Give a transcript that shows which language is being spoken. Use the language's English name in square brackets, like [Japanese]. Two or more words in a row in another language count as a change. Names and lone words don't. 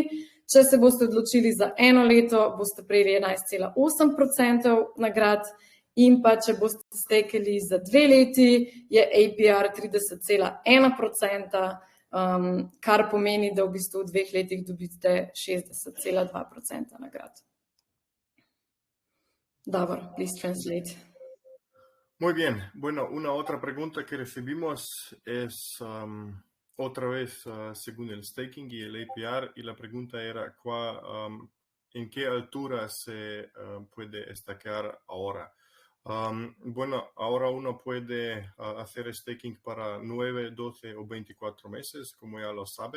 [Slovenian] Če se boste odločili za 1 leto, boste prejeli 11,8% nagrad in pa če boste stekali za 2 leti, je APR 30,1%, kar pomeni, da v bistvu v 2 letih dobite 60,2% nagrad. [English] Davor, please translate. [Spanish] Muy bien. Bueno, una otra pregunta que recibimos es otra vez según el staking y el APR, y la pregunta era ¿en qué altura se puede estacar ahora? Bueno, ahora uno puede hacer staking para 9, 12 o 24 meses, como ya lo saben.